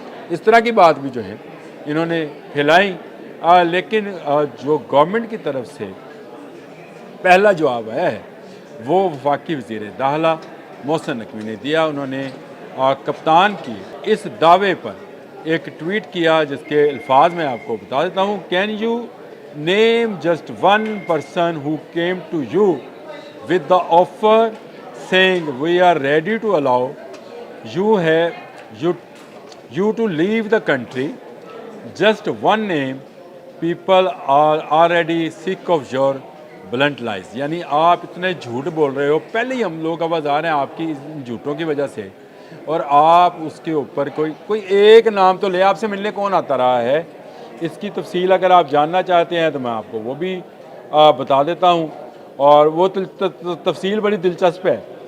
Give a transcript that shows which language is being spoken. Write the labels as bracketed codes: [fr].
[hi] इस तरह की बात भी जो है इन्होंने फैलाई। लेकिन जो गवर्नमेंट की तरफ से पहला जवाब आया है वो वफाकी वज़ीर दाखिला मोहसिन नकवी ने दिया। उन्होंने कप्तान की इस दावे पर एक ट्वीट किया जिसके अल्फाज मैं आपको बता देता हूँ। [en] Can you name just one person who came to you with the offer saying we are ready to allow you have you to leave the country. Just one name. People are already sick of your blunt lies. [hi] यानी आप इतने झूठ बोल रहे हो, पहले ही हम लोग आवाज़ आ रहे हैं आपकी इन झूठों की वजह से, और आप उसके ऊपर कोई एक नाम तो ले। आपसे मिलने कौन आता रहा है? इसकी तफसील अगर आप जानना चाहते हैं तो मैं आपको वो भी बता देता हूँ, और वो तफसील बड़ी दिलचस्प है।